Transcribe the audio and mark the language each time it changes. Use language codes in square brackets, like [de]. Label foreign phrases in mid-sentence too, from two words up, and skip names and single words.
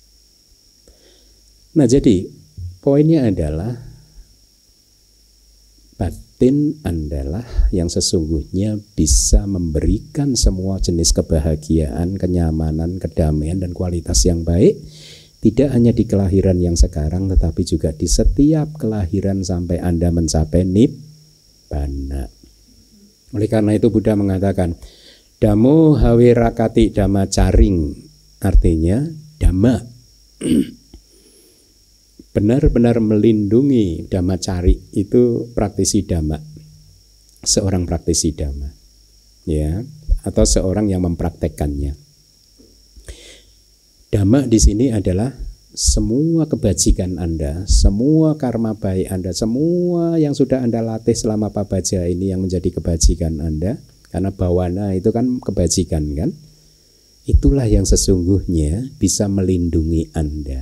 [id] Nah jadi poinnya adalah batin adalah yang sesungguhnya bisa memberikan semua jenis kebahagiaan, kenyamanan, kedamaian, dan kualitas yang baik. Tidak hanya di kelahiran yang sekarang, tetapi juga di setiap kelahiran sampai Anda mencapai nibbana. Oleh karena itu Buddha mengatakan, [pi] Dhammo hawe rakati dhamma caring, [id] artinya dhamma benar-benar melindungi [pi] dhamma cari, [id] itu praktisi dhamma, seorang praktisi dhamma, ya, atau seorang yang mempraktekkannya. Dhamma di sini adalah semua kebajikan Anda, semua karma baik Anda, semua yang sudah Anda latih selama pabaja ini yang menjadi kebajikan Anda, karena bawana itu kan kebajikan kan, itulah yang sesungguhnya bisa melindungi Anda.